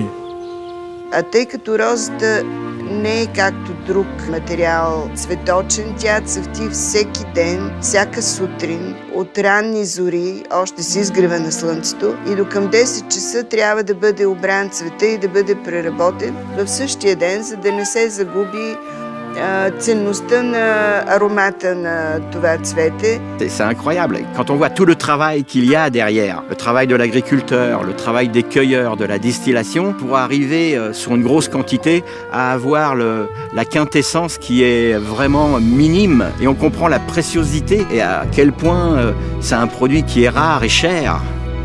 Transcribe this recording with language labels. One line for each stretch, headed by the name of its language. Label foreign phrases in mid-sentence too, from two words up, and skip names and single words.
Bulgarian: А тъй като розата не е както друг материал цветочен, тя цъфти всеки ден, всяка сутрин, от ранни зори, още с изгрева на слънцето, и до към 10 часа трябва да бъде обран цвета и да бъде преработен в същия ден, за да не се загуби ценността на аромата на това цвете.
French: C'est incroyable. Quand on voit tout le travail qu'il y a derrière, le travail de l'agriculteur, le travail des cueilleurs, de la distillation, pour arriver sur une grosse quantité à avoir la quintessence qui est vraiment minime. Et on comprend la préciosité et à quel point c'est un produit qui est rare et cher.